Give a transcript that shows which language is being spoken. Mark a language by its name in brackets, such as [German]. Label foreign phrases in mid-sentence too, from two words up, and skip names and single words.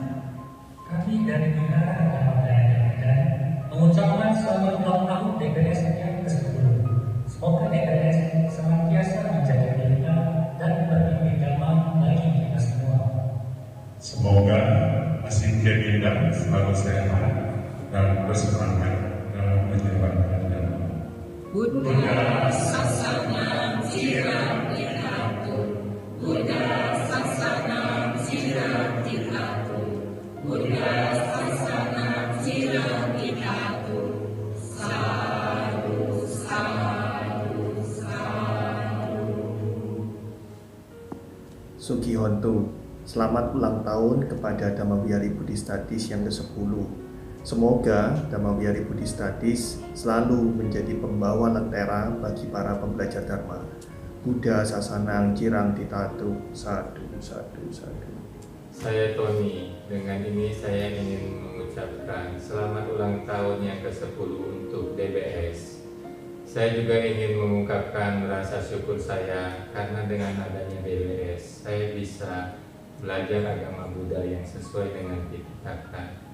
[Indonesian] Kami dari Negara Dhamma Medan mengucapkan selamat ulang tahun DBS yang ke-10. Semoga DBS senantiasa menjadi pembina dan berbagi Dhamma bagi kita semua. Semoga Asin Keminda selalu sehat dan bersemangat dalam menyebarkan Dhamma. [Pali] Buddha Sasana Siratihatu, Buddha Sasana Siratihatu, Buddha Sasana Siratihatu. Sadhu, sadhu, sadhu. [Indonesian] Sugihonto, selamat ulang tahun kepada Dhamma Wihari Buddhist Studies yang ke-10. Semoga Dhamma Wihari Buddhist Studies selalu menjadi pembawa lentera bagi para pembelajar Dharma. [Pali] Buddha Sasanang Cirang Ditatu. Sadhu, sadhu, sadhu. [Indonesian] Saya Tony, dengan ini saya ingin mengucapkan selamat ulang tahun yang ke-10 untuk DBS. Saya juga ingin mengungkapkan rasa syukur saya karena dengan adanya DBS, saya bisa belajar agama Buddha yang sesuai dengan Tipitaka.